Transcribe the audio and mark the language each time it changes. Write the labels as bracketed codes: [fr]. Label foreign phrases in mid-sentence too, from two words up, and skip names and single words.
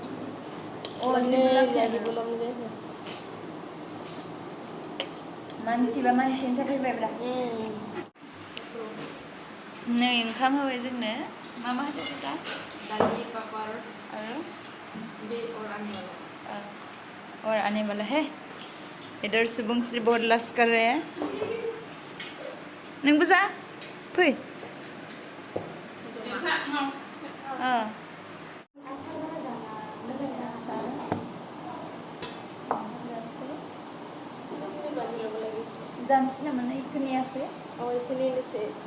[brx] मानसिबा मानसिनि थाखाय फैबायब्रा नै ओंखाम होबाय जोंनो मा मा होदो दा दालि पापर आरो बे [hi] और आने वाला है इधर शुभंश्री बहुत लस कर रहे हैं [brx] नंग बुझा फै जानसै नामा नै खोनायासै खोनायासै